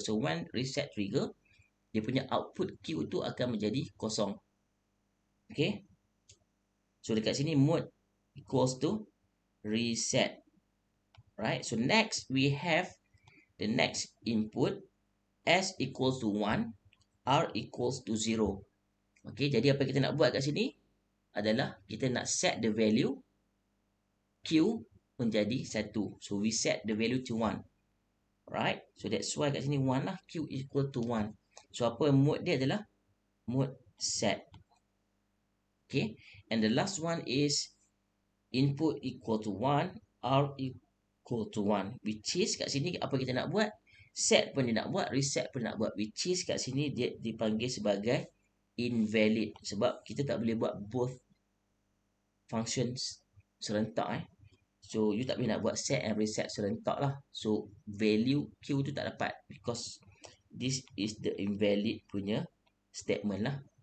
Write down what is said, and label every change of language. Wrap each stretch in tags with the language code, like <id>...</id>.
<en>So when reset trigger,</en> <ms>dia punya output Q tu akan menjadi kosong. Okay?</ms> <en>So</en> <ms>dekat sini</ms> <en>mode equals to reset. Right? So next we have the next input. S equals to 1, R equals to 0.</en> <ms>Okay, jadi apa kita nak buat kat sini adalah kita nak</ms> <en>set the value Q</en> <ms>menjadi 1.</ms> <en>So we set the value to 1. Right? So that's why</en> <ms>kat sini 1 lah.</ms> <en>Q equal to 1.</en> <ms>So apa mode dia adalah mode set. Okay.</ms> <en>And the last one is input equal to 1, R equal to 1. Which is</en> <ms>kat sini apa kita nak buat? Set pun dia nak buat, reset pun nak buat.</ms> <en>Which is</en> <ms>kat sini dia dipanggil sebagai invalid. Sebab kita tak boleh buat both functions serentak</ms> <en>So you</en> <ms>tak boleh nak buat</ms> <en>set and reset</en> <ms>serentak lah.</ms> <en>So value Q</en> <ms>tu tak dapat.</ms> <en>Because this is the invalid punya statement lah.</en>